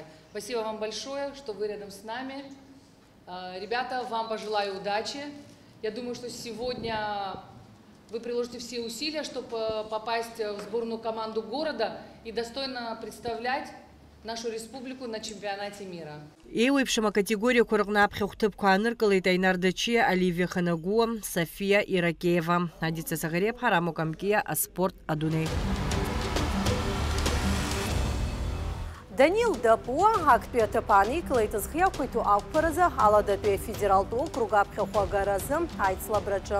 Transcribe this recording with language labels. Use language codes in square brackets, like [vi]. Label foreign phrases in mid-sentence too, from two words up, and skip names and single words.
[ru] Спасибо вам большое, что вы рядом с нами. Ребята, вам пожелаю удачи. Я думаю, что сегодня вы приложите все усилия, чтобы попасть в сборную команду города и достойно представлять нашу республику на чемпионате мира. [ab] Еуеиԥшым акатегориақәа рҟны аԥхьа хәҭыԥқәа ааныркылеит Айнар Дачиа, Оливиа Ханагуа, София Иракеева. Адица Сагариев, Харамо Камкия, Аспорт Адуней. Данил Дапуа, актәи аҭыԥаан икылеит зхиақәиҭу ақәԥаразы Аладатәи афедералтә округ аԥхьахә агаразы аицлабраҿы.